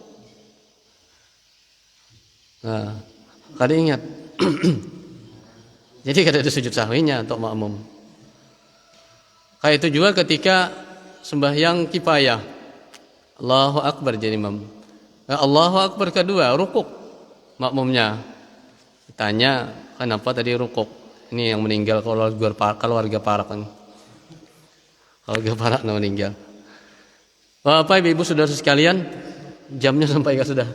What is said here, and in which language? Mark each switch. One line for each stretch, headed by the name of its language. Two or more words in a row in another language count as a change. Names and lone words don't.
Banjar: Nah, kada ingat. Jadi kada ada sujud sahwinya untuk makmum.
Indonesian: Kayak itu juga ketika sembahyang kifayah,
Arabic: الله أكبر
Indonesian: jadi imam. Nah,
Arabic: الله أكبر
Indonesian: kedua rukuk makmumnya. Tanya, kenapa tadi rukuk? Ini yang meninggal keluarga Parak kan. Keluarga Parak yang meninggal. Bapak Ibu saudara sekalian, jamnya sampai enggak sudah?